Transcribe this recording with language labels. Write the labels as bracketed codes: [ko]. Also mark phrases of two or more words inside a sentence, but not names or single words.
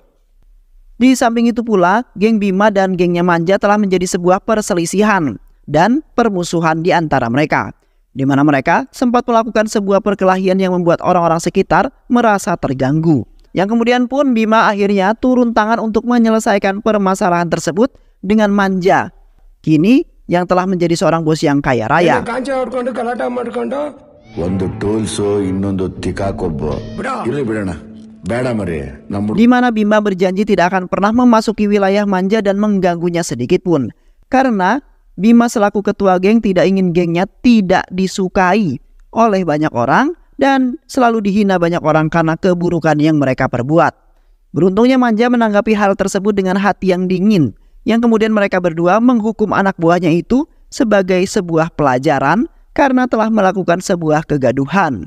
[id] Di samping itu pula, geng Bima dan gengnya Manja telah menjadi sebuah perselisihan dan permusuhan di antara mereka, di mana mereka sempat melakukan sebuah perkelahian yang membuat orang-orang sekitar merasa terganggu. Yang kemudian pun Bima akhirnya turun tangan untuk menyelesaikan permasalahan tersebut dengan Manja. Kini yang telah menjadi seorang bos yang kaya raya. [kn] ಒಂದು ಟೋಲ್ಸು ಇನ್ನೊಂದು ತಿಕಾಕೊಬ್ಬ ಇರ್ಲಿ ಬಿಡೋಣ ಬೇಡ ಮರಿ ನಮ್ಮ [id] Di mana Bima berjanji tidak akan pernah memasuki wilayah Manja dan mengganggunya sedikit pun. Karena Bima selaku ketua geng tidak ingin gengnya tidak disukai oleh banyak orang dan selalu dihina banyak orang karena keburukan yang mereka perbuat. Beruntungnya Manja menanggapi hal tersebut dengan hati yang dingin, yang kemudian mereka berdua menghukum anak buahnya itu sebagai sebuah pelajaran karena telah melakukan sebuah kegaduhan.